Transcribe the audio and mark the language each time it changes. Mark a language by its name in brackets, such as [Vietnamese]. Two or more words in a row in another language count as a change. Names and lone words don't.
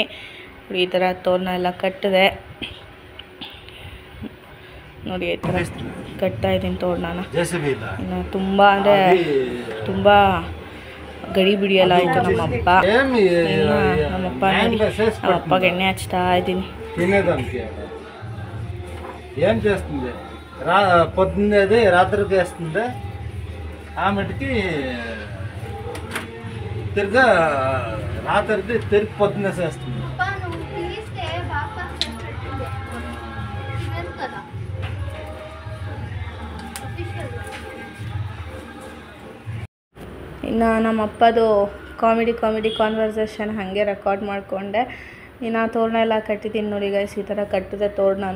[Kannada] ಈ ಥರ ತೋರಣ ಎಲ್ಲ ಕಟ್ಟಿದೆ ನೋಡಿ, ಈ ಥರ ಕಟ್ತಾ ಇದ್ದೀನಿ ತೋರಣನ. ಇನ್ನು ತುಂಬ ಅಂದರೆ ತುಂಬ ಗಡಿ ಬಿಡಿಯಲ್ಲ ಆಯಿತು ನಮ್ಮಪ್ಪ. ಇನ್ನು ನಮ್ಮಪ್ಪ ನೋಡಿ, ನಮ್ಮಪ್ಪಗೆ ಎಣ್ಣೆ ಹಚ್ತಾ ಇದ್ದೀನಿ. [Telugu] ఏం చేస్తుంది పొద్దున్నది రాత్రికి వేస్తుంది. ఆమెటికి తిరిగా రాత్రిది తిరిగి పొద్దున్నే చేస్తుంది. [Kannada] ಇನ್ನು ನಮ್ಮಪ್ಪದು [English] comedy conversation [Kannada] ಹಾಗೆ ರೆಕಾರ್ಡ್ ಮಾಡಿಕೊಂಡೆ. ಇನ್ನು ತೋರಣ ಎಲ್ಲ ಕಟ್ಟಿದ್ದೀನಿ ನೋಡಿ ಗೈಸ್. ಈ ಥರ ಕಟ್ಟಿದೆ ತೋರಣನ.